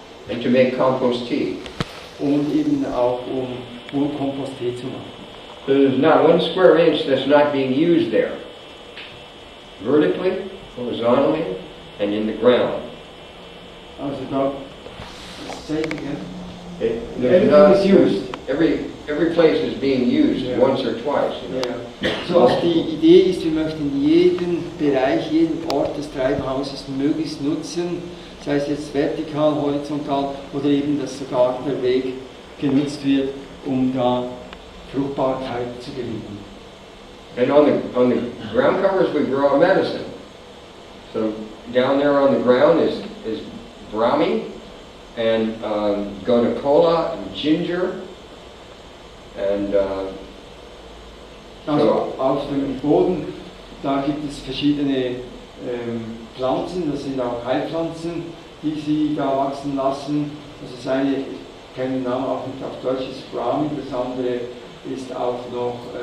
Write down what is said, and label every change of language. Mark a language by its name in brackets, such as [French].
[English] and to make compost tea. [German] Und eben auch Wurmkompost-Tee zu machen. [English] So there's not 1 square inch that's not being used there. Vertically, horizontally, and in the ground. [German] Also da, [English] say it again. There's Everything is used. Every place is being used Yeah. once or twice. You know? [German] Ja. So also die Idee ist, wir möchten jeden Bereich, jeden Ort des Treibhauses möglichst nutzen, sei es jetzt vertikal, horizontal oder eben, dass sogar der Weg genutzt wird, um da Fruchtbarkeit zu gewinnen. [English] And on the ground covers we grow a medicine. So down there on the ground is brahmi and gonacola and ginger and [German] Also auf dem Boden, da gibt es verschiedene Pflanzen, das sind auch Heilpflanzen, die sie da wachsen lassen. Also das eine, ich kenne den Namen auch nicht auf Deutsch, ist Brahmi, das andere ist auch noch